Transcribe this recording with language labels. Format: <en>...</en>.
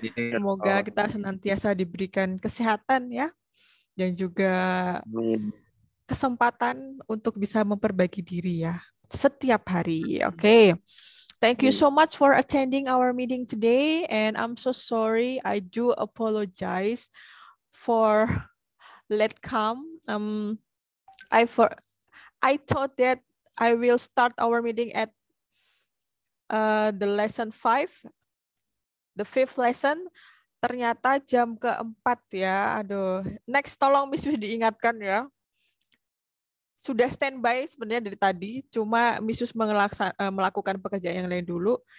<id>Semoga kita senantiasa diberikan kesehatan ya, dan juga kesempatan untuk bisa memperbaiki diri ya setiap hari.</id> <en>Okay. Thank you so much for attending our meeting today, and I'm so sorry. I do apologize for late come. I thought that I will start our meeting at the lesson 5, the 5th lesson.</en> <id>Ternyata jam keempat ya. Aduh, next tolong Miss diingatkan ya. Sudah standby sebenarnya dari tadi, cuma Miss melakukan pekerjaan yang lain dulu.</id>